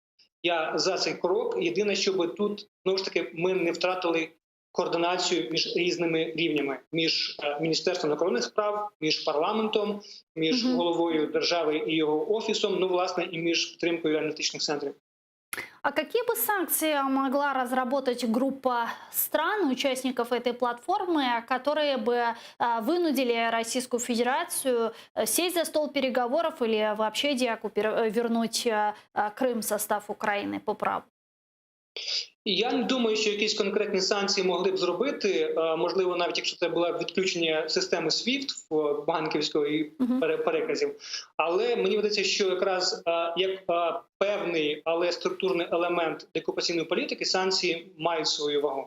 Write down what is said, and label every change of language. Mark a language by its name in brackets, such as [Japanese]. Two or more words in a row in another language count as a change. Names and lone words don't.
[Ukrainian] Я за цей крок. Єдине, щоб тут, знову ж таки, ми не втратили координацію між різними рівнями. Між Міністерством закордонних справ, між парламентом, між головою держави і його офісом, ну, власне, і між підтримкою аналітичних центрів. [Russian] А какие бы санкции могла разработать группа стран, участников этой платформы, которые бы вынудили Российскую Федерацию сесть за стол переговоров или вообще вернуть Крым в состав Украины по праву? [Ukrainian] Я не думаю, що якісь конкретні санкції могли б зробити. Можливо, навіть якщо це було відключення системи SWIFT в банківської переказів. Але мені видається, що якраз як певний, але структурний елемент деокупаційної політики санкції мають свою вагу.